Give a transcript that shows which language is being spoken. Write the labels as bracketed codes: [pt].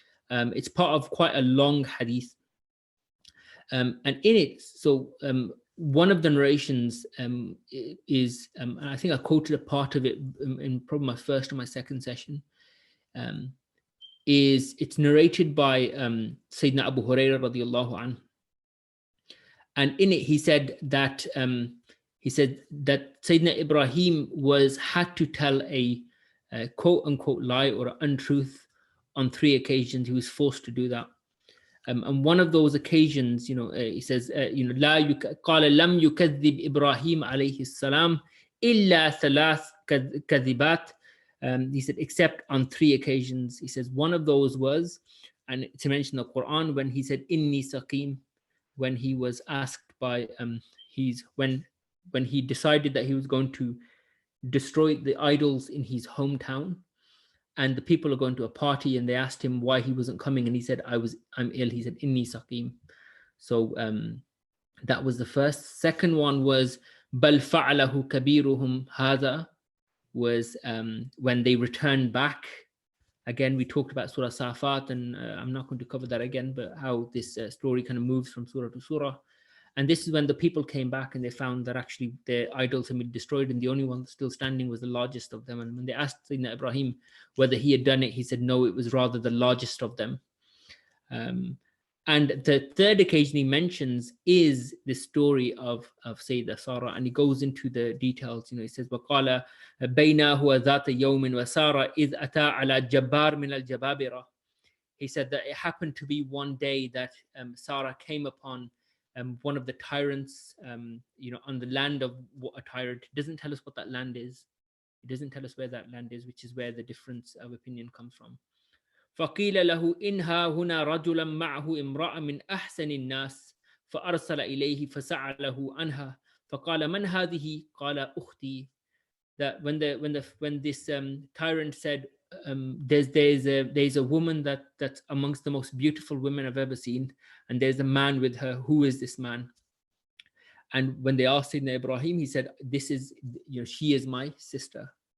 [en] It's part of quite a long hadith. And in it, one of the narrations is, and I think I quoted a part of it in probably my first or my second session, it's narrated by Sayyidina Abu Hurairah radiallahu anhu. And in it, he said that Sayyidina Ibrahim had to tell a quote unquote lie or untruth on 3 occasions. He was forced to do that. And one of those occasions, he says, [ar] قال لم يكذب إبراهيم عليه السلام إلا 3 كذبات [en] He said, except on 3 occasions. He says one of those was, and to mention the Quran, when he said [ar] inni saqim, [en] when he was asked by when he decided that he was going to destroy the idols in his hometown, and the people are going to a party, and they asked him why he wasn't coming, and he said, I'm ill. He said [ar] inni saqim. [en] So that was the first. Second one was [ar] bal fa'alahu kabiruhum hadha, [en] was when they returned back. Again, we talked about Surah Safat, and I'm not going to cover that again, but how this story kind of moves from surah to surah. And this is when the people came back and they found that actually the idols had been destroyed, and the only one still standing was the largest of them. And when they asked Sayyidina Ibrahim whether he had done it, he said no, it was rather the largest of them. And the third occasion he mentions is the story of Sayyidah Sara, and he goes into the details. He says, [ar] وَقَالَ بَيْنَا هُوَ ذَاتَ يَوْمٍ وَسَارَ إِذْ أَتَى عَلَى جَبَّارٍ مِنَ الْجَبَابِرَةِ. [en] He said that it happened to be one day that Sarah came upon one of the tyrants, on the land of a tyrant. It doesn't tell us what that land is. It doesn't tell us where that land is, which is where the difference of opinion comes from. [ar] فقيل له إنها هنا رجلا معه امرأة من أحسن الناس فأرسل إليه فسأله عنها فقال من هذه قال أختي. [en] That when this tyrant said, there's a woman that's amongst the most beautiful women I've ever seen, and there's a man with her. Who is this man? And when they asked Sayyidina Ibrahim, he said, this is, she is my sister.